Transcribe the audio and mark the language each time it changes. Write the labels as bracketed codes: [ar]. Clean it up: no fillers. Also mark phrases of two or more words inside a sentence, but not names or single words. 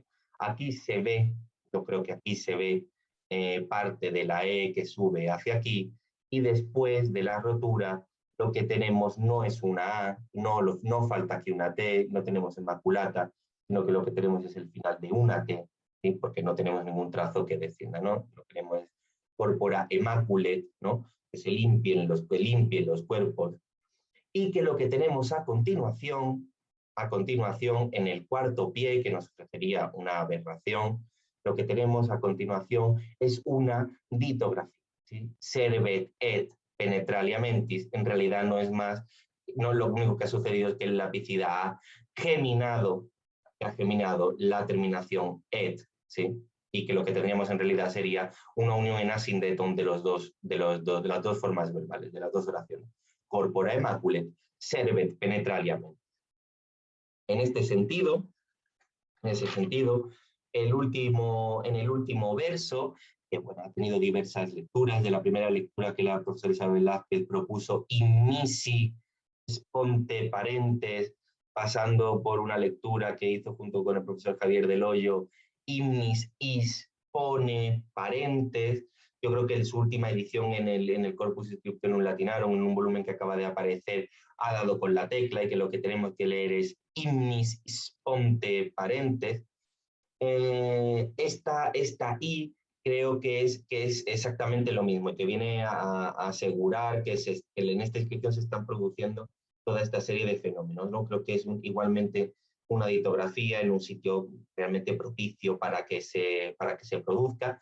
[es] Aquí se ve, yo creo que aquí se ve parte de la E que sube hacia aquí, y después de la rotura lo que tenemos no es una A, no falta aquí una T, no tenemos inmaculata, sino que lo que tenemos es el final de una T, ¿sí? Porque no tenemos ningún trazo que descienda, ¿no? Lo que tenemos es [la] corpora immaculate, [es] ¿no? Que se limpien los cuerpos, y que lo que tenemos a continuación, en el cuarto pie, que nos ofrecería una aberración, lo que tenemos a continuación es una ditografía, ¿sí? [la] Servet et penetralia mentis, [es] en realidad no es más, no, lo único que ha sucedido es que el lapicida ha geminado la terminación et, ¿sí? Y que lo que tendríamos en realidad sería una unión en asíndeton de las dos formas verbales, de las dos oraciones. [la] Corpora immaculate, servet penetralia mentis. [es] En ese sentido, en el último verso, que bueno, ha tenido diversas lecturas. De la primera lectura que la profesora Isabel Velázquez propuso, [la] inmisi ponte parentes, [es] pasando por una lectura que hizo junto con el profesor Javier del Hoyo, [la] imnis is pone, parentes. [es] Yo creo que en su última edición en el Corpus Scriptum Latinarum, en un volumen que acaba de aparecer, ha dado con la tecla y que lo que tenemos que leer es [la] ignis sponte parentes. [es] Esta I creo que es exactamente lo mismo, que viene a asegurar que en esta inscripción se están produciendo toda esta serie de fenómenos, ¿no? Creo que es igualmente una ditografía en un sitio realmente propicio para que se produzca.